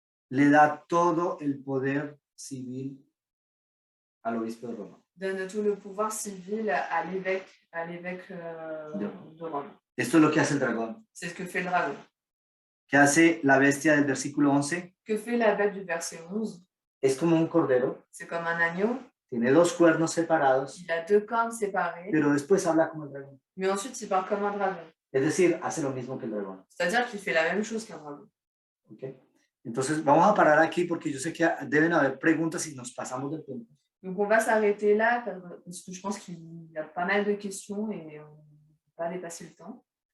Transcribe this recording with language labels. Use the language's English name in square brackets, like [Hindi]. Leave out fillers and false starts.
[Spanish] le da todo el poder civil al obispo de Roma. [French] donne tout le pouvoir civil à l'évêque de Rome. [Spanish] Esto es lo que hace el dragón. [French] C'est ce que fait le dragon. [Spanish] ¿Qué hace la bestia del versículo 11? [French] Que fait la bête du verset 11? [Spanish] Es como un cordero, [French] C'est comme un agneau. [Spanish] tiene dos cuernos separados, [French] Il a deux cornes séparées, [Spanish] pero después habla como el dragón. [French] mais ensuite il parle comme un dragon. [Spanish] Es decir, hace lo mismo que el dragón. [French] C'est-à-dire qu'il fait la même chose qu'un dragon. ¿Okay? [Spanish] Entonces, vamos a parar aquí porque yo sé que deben haber preguntas y nos pasamos del tiempo. [French] Donc on va s'arrêter là parce que je pense qu'il y a pas mal de questions et on ne peut pas dépasser le temps.